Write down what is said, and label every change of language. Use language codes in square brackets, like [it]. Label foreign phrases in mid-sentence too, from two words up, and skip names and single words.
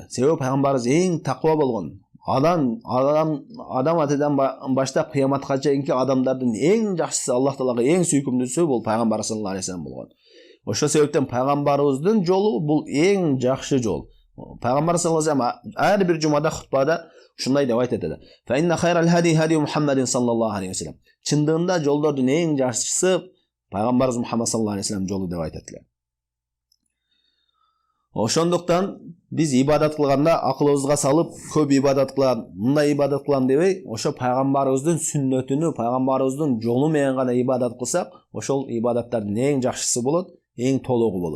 [ky] Себеби пайгамбарыбыз эң таква болгон. Адам атадан баштап кыяматка чейинки адамдардын эң жакшысы, Аллах Таалага эң сүйкүмдүүсү бул пайгамбар [ar] صلى الله عليه وسلم [ky] болгон. Ошол себептен пайгамбарыбыздын жолу бул эң жакшы жол. Пайгамбар [ar] صلى الله عليه وسلم [ky] ар бир жумада хутбада ушундай деп айтат эди. [ar] فإن خير الهدي هدي محمد صلى الله عليه وسلم. [ky] Чындыгында жолдордун эң жакшысы пайгамбарыбыз Мухаммад [ar] صلى الله عليه وسلم [ky] жолу деп айтат эле. Ошондуктан биз ибадат кылганда акылыбызга салып, көп ибадат кылам, мындай ибадат кылам дебей, ошо пайгамбарыбыздын сүннөтүнү, пайгамбарыбыздын жолу менен гана ибадат кылсак, ошол ибадаттардын эң жакшысы болот, эң толугу болот.